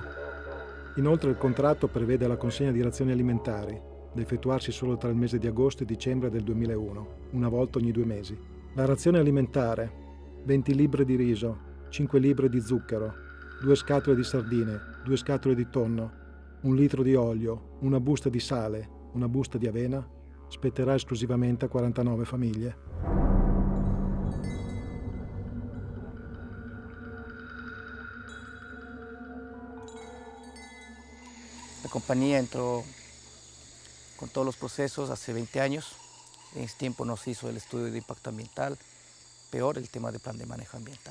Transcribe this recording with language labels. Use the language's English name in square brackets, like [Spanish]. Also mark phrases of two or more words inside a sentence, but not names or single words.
[Italian] Inoltre il contratto prevede la consegna di razioni alimentari, da effettuarsi solo tra il mese di agosto e dicembre del 2001, una volta ogni 2 mesi. La razione alimentare: 20 libbre di riso, 5 libbre di zucchero, 2 scatole di sardine, 2 scatole di tonno, 1 litro di olio, una busta di sale, una busta di avena, spetterà esclusivamente a 49 famiglie. [Spanish] La compañía entró con todos los procesos hace 20 años. En ese tiempo no se hizo el estudio de impacto ambiental, peor el tema del plan de manejo ambiental.